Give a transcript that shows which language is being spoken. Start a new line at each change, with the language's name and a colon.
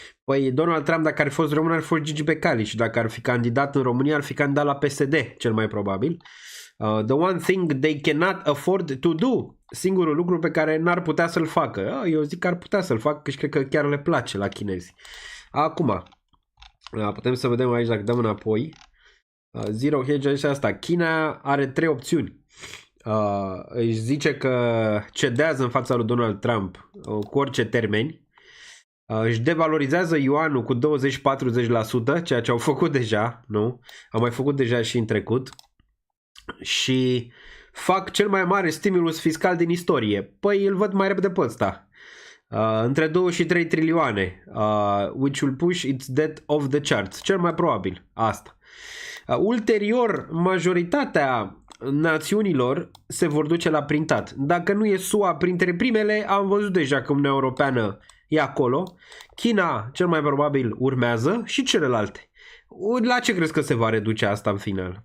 Romanian: Păi Donald Trump, dacă ar fi fost român, ar fi fost Gigi Becali și dacă ar fi candidat în România, ar fi candidat la PSD, cel mai probabil.
English: The one thing they cannot afford to do.
Romanian: Singurul lucru pe care n-ar putea să-l facă. Eu zic că ar putea să-l facă, că și cred că chiar le place la chinezi. Acum, putem să vedem aici dacă dăm înapoi. Zero Hedge aici asta. China are 3 opțiuni. Își zice că cedează în fața lui Donald Trump cu orice termeni. Își devalorizează yuanul cu 20-40%, ceea ce au făcut deja, nu? Au mai făcut deja și în trecut. Și fac cel mai mare stimulus fiscal din istorie. Păi îl văd mai repede pe ăsta. Între 2 și 3 trilioane.
English: Which will push its debt off the charts.
Romanian: Cel mai probabil asta. Ulterior, majoritatea națiunilor se vor duce la printat. Dacă nu e SUA printre primele, am văzut deja că Uniunea Europeană e acolo. China cel mai probabil urmează și celelalte. La ce crezi că se va reduce asta în final?